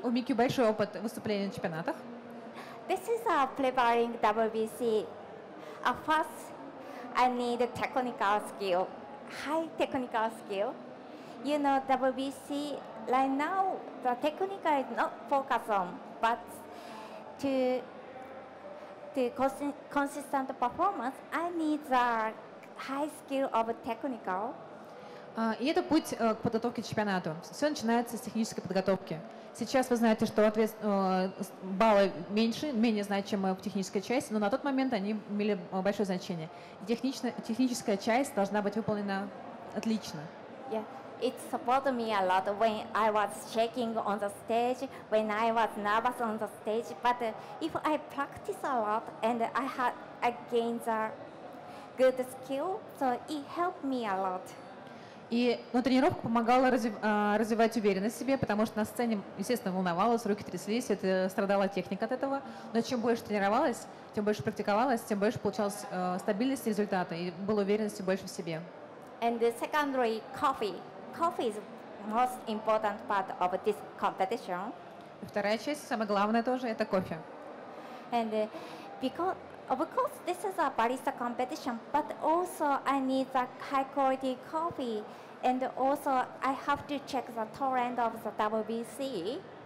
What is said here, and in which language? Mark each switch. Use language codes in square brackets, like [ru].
[ru] У Мики большой опыт выступлений на чемпионатах. [en] This is preparing WBC. First, I need a technical skill, high technical skill. You know, WBC right now the technical is not focused on, but to consistent performance, I need the high skill of technical. [ru] И это путь к подготовке к чемпионату. Все начинается с технической подготовки. Сейчас вы знаете, что баллы менее значимы в технической части, но на тот момент они имели большое значение. Техническая часть должна быть выполнена отлично. [en] Yeah, it supported me a lot when I was shaking on the stage, when I was nervous on the stage. But if I practice a lot and I gained the good skill, so it helped me a lot. [ru] И тренировка помогала развивать уверенность в себе, потому что на сцене, естественно, волновалась, руки тряслись, это страдала техника от этого. Но чем больше тренировалась, тем больше практиковалась, тем больше получалась стабильность результата и было уверенности больше в себе. [en] And the secondary, coffee. Coffee is most important part of this competition. [ru] И вторая часть, самое главное тоже, это кофе. [en] And because, of course, this is a barista competition, but also I need a high quality coffee, and also I have to check the torrent of the WBC.